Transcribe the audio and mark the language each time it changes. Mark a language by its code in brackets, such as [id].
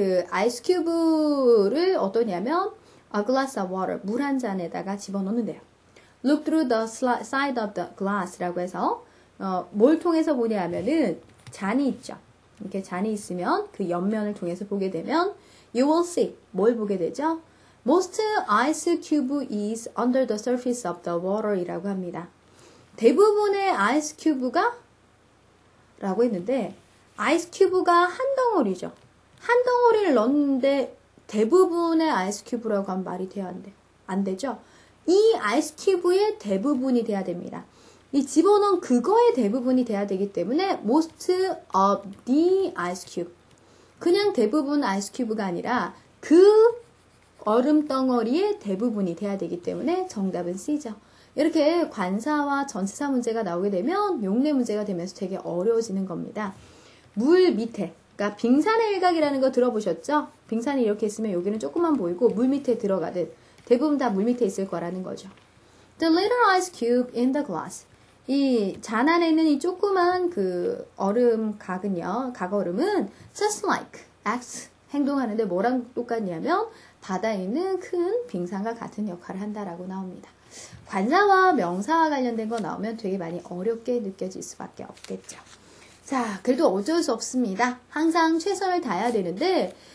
[ko] 아이스큐브를 어떠냐면 [en] a glass of water, [ko] 물 한 잔에다가 집어넣는데요. [en] Look through the side of the glass [ko] 라고 해서 뭘 통해서 보냐 하면은 잔이 있죠. 이렇게 잔이 있으면 그 옆면을 통해서 보게 되면 [en] you will see, [ko] 뭘 보게 되죠? [en] Most ice cube is under the surface of the water [ko] 이라고 합니다. 대부분의 아이스 큐브가 라고 했는데 아이스 큐브가 한 덩어리죠. 한 덩어리를 넣었는데 대부분의 아이스 큐브라고 하면 말이 돼야 안 되죠. 이 아이스 큐브의 대부분이 돼야 됩니다. 이 집어넣은 그거의 대부분이 돼야 되기 때문에 [en] most of the ice cube. [ko] 그냥 대부분 아이스 큐브가 아니라 그 얼음 덩어리의 대부분이 돼야 되기 때문에 정답은 C죠. 이렇게 관사와 전치사 문제가 나오게 되면 용례 문제가 되면서 되게 어려워지는 겁니다. 물 밑에, 그러니까 빙산의 일각이라는 거 들어보셨죠? 빙산이 이렇게 있으면 여기는 조금만 보이고 물 밑에 들어가듯 대부분 다 물 밑에 있을 거라는 거죠. [en] The little ice cube in the glass. [ko] 이 잔 안에 있는 이 조그만 그 얼음 각얼음은 [en] just like X [ko] 행동하는데 뭐랑 똑같냐면 바다에 있는 큰 빙산과 같은 역할을 한다라고 나옵니다. 관사와 명사와 관련된 거 나오면 되게 많이 어렵게 느껴질 수밖에 없겠죠. 자, 그래도 어쩔 수 없습니다. 항상 최선을 다해야 되는데